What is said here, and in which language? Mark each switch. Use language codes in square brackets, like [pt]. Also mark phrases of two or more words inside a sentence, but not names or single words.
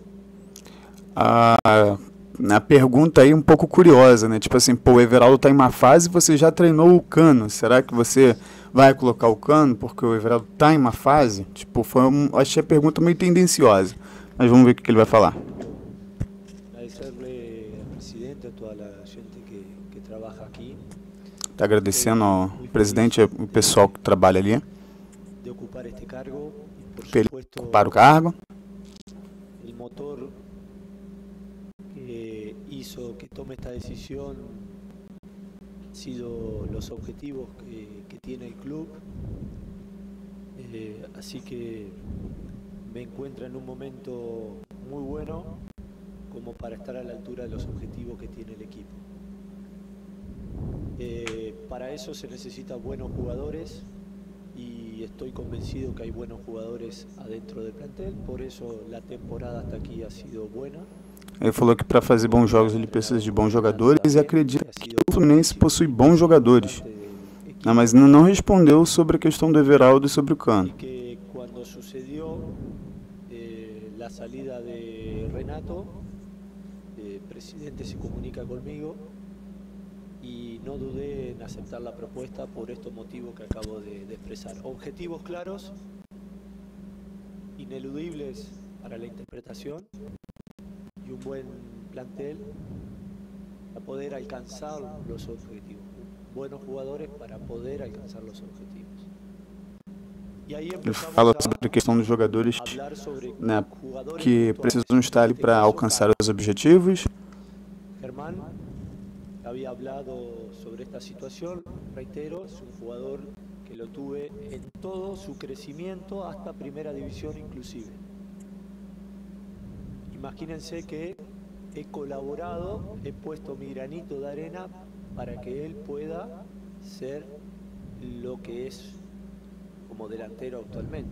[pt] Na pergunta aí um pouco curiosa, né? Tipo assim, pô, o Everaldo tá em má fase, você já treinou o Cano. Será que você vai colocar o Cano porque o Everaldo tá em má fase? Tipo, achei a pergunta meio tendenciosa. Mas vamos ver o que ele vai falar. [es] Agradecerle al presidente, a toda a gente que trabaja aqui. [pt] Tá agradecendo ao presidente e o pessoal que trabalha ali. [es] De ocupar este cargo, [pt] Ele ocupar o cargo. [es] El motor que hizo que tome esta decisión han sido los objetivos que tiene el club, así que me encuentro en un momento muy bueno como para estar a la altura de los objetivos que tiene el equipo. Para eso se necesitan buenos jugadores y estoy convencido que hay buenos jugadores adentro del plantel, por eso la temporada hasta aquí ha sido buena. [pt] Ele falou que para fazer bons jogos ele precisa de bons jogadores e acredita que o Fluminense possui bons jogadores. Não, mas não respondeu sobre a questão do Everaldo e sobre o Cano. [es] Y que cuando sucedió la salida de Renato, el presidente se comunica conmigo y no dudé en aceptar la propuesta por estos motivos que acabo de expresar. Objetivos claros, ineludibles para la interpretación y un buen plantel para poder alcanzar los objetivos. Buenos jugadores para poder alcanzar los objetivos. [pt] E aí ele fala sobre a questão dos jogadores, né, que precisam estar ali para alcançar os objetivos. [es] Germán había hablado sobre esta situación, reitero, es un jugador que lo tuve en todo su crecimiento hasta primera división inclusive. Imagínense que he colaborado, he puesto mi granito de arena para que él pueda ser lo que es como delantero actualmente.